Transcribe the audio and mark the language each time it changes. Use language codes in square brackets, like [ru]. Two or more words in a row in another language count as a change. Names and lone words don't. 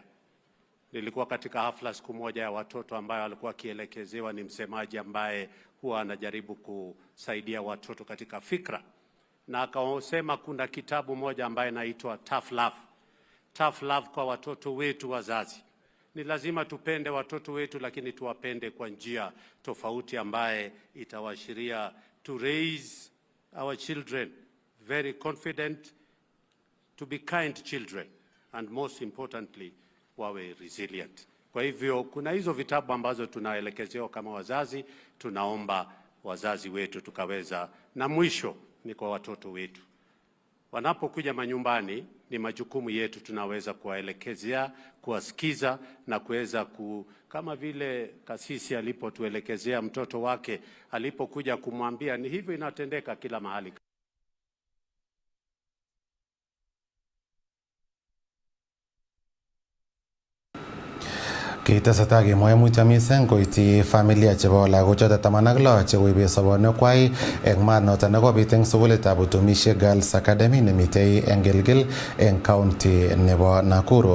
[sw] Nilikuwa katika hafla siku moja ya watoto ambaye alikuwa akielekezewa ni msemaji ambaye huwa anajaribu kusaidia watoto katika fikra. Na akasema kuna kitabu moja ambaye inaitwa Tough Love. Tough Love kwa watoto wetu wazazi. Ni lazima tupende watoto wetu lakini tuwapende kwa njia tofauti ambaye itawashiria [en] to raise our children very confident, to be kind children, and most importantly [sw] wawe resilient. Kwa hivyo kuna hizo vitabu ambazo tunaelekezewa kama wazazi, tunaomba wazazi wetu tukaweza, na mwisho ni kwa watoto wetu. Wanapokuja manyumbani ni majukumu yetu tunaweza kuwaelekezea, kuwasikiza na kuweza kama vile kasisi alipotuelekezea mtoto wake alipokuja kumwambia ni hivyo inatendeka kila mahali. [kln] Kiteseta kemwae mutyo mising koiti familia chebo lagochoto 16 chekoibe sobonwekwai eng maat noto nekobit eng sukulitab Utumishi Girls Academy nemitei eng Gilgil eng county nebo Nakuru.